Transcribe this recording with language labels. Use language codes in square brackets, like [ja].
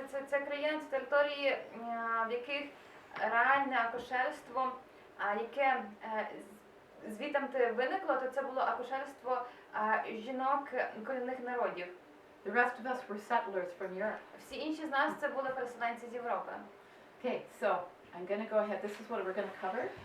[uk] Це країни, це території, в яких реальне акушерство, яке звідти виникло, то це було акушерство жінок корінних народів. [en] The rest of us were settlers from Europe. [uk] Всі інші з нас це були переселенці з Європи. [en] Okay, so I'm going to go ahead. This is what we're going to cover.